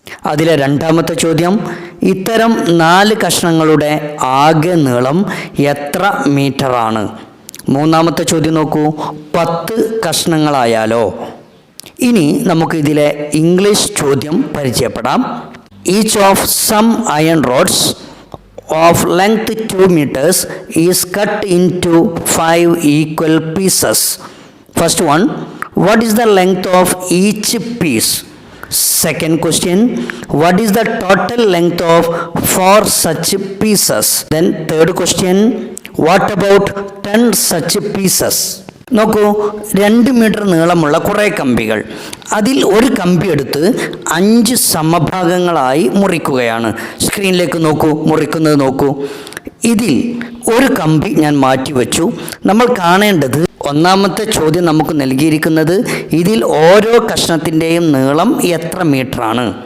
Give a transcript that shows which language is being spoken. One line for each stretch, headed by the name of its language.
Malayalam: അതിലെ രണ്ടാമത്തെ ചോദ്യം, ഇത്തരം 4 കഷ്ണങ്ങളുടെ ആകെ നീളം എത്ര മീറ്ററാണ്? മൂന്നാമത്തെ ചോദ്യം നോക്കൂ, 10 കഷ്ണങ്ങളായാലോ? ഇനി നമുക്ക് ഇതിലെ ഇംഗ്ലീഷ് ചോദ്യം പരിചയപ്പെടാം.
English: Each of some iron rods of length 2 meters is cut into 5 equal pieces. First one, what is the length of each piece? Second question, what is the total length of 4 such pieces? Then third question, what about 10 such pieces?
Malayalam: നോക്കൂ, 2 metre നീളമുള്ള കുറേ കമ്പികൾ. അതിൽ ഒരു കമ്പി എടുത്ത് 5 സമഭാഗങ്ങളായി മുറിക്കുകയാണ്. സ്ക്രീനിലേക്ക് നോക്കൂ, മുറിക്കുന്നത് നോക്കൂ. ഇതിൽ ഒരു കമ്പി ഞാൻ മാറ്റിവെച്ചു. നമ്മൾ കാണേണ്ടത് ഒന്നാമത്തെ ചോദ്യം നമുക്ക് നൽകിയിരിക്കുന്നത് ഇതിൽ ഓരോ കഷ്ണത്തിൻ്റെയും നീളം എത്ര മീറ്ററാണ്?